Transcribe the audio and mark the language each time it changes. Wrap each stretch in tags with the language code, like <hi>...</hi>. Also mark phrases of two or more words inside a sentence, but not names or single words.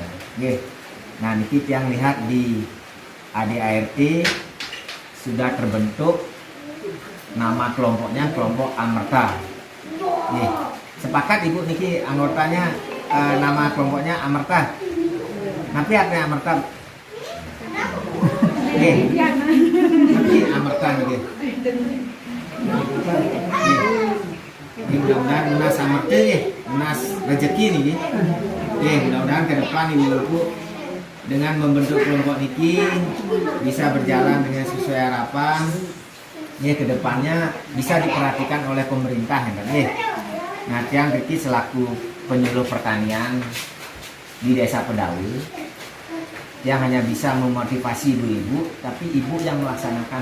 <id>Nah, niki yang lihat di ADART sudah terbentuk nama kelompoknya kelompok Amerta. Sepakat Ibu niki anggotanya nama kelompoknya Amerta. Tapi artinya Amerta. Niki Amerta niki. Mudah-mudahan Unas Amerta Unas rezeki niki. Mudah-mudahan ke depan Ibu-ibu dengan membentuk kelompok niki bisa berjalan dengan sesuai harapan. Ke depannya bisa diperhatikan oleh pemerintah Nah, tiang Riki selaku penyuluh pertanian di Desa Pedaul yang hanya bisa memotivasi ibu-ibu, tapi ibu yang melaksanakan.</id>